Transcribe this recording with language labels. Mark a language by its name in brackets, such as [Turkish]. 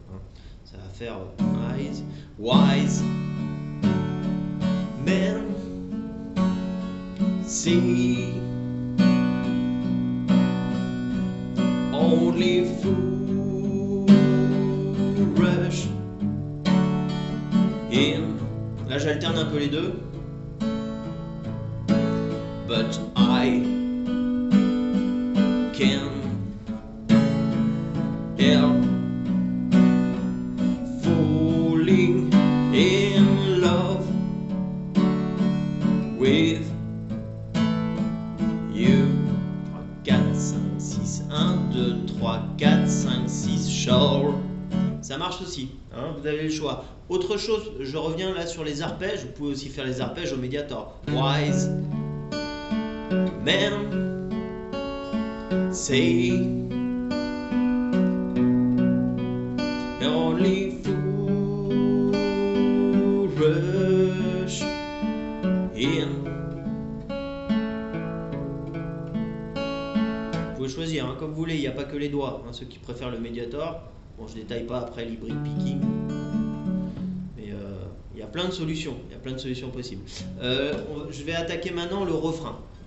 [French] Hein. Ça va faire [English] eyes, wise men see only fool rush in. [French] Là j'alterne un peu les deux. [English] But I can help falling in love with you. 3, 4, 5, 6, 1, 2, 3, 4, 5, 6, sure. [French] Ça marche aussi, hein, vous avez le choix. Autre chose, je reviens là sur les arpèges, vous pouvez aussi faire les arpèges au Mediator. [English] Wise men say only fool rush in. [French] Vous pouvez choisir hein, comme vous voulez, il n'y a pas que les doigts. Hein, ceux qui préfèrent le Mediator, bon je détaille pas après l'hybrid picking. Mais il y a plein de solutions, il y a plein de solutions possibles. Je vais attaquer maintenant le refrain.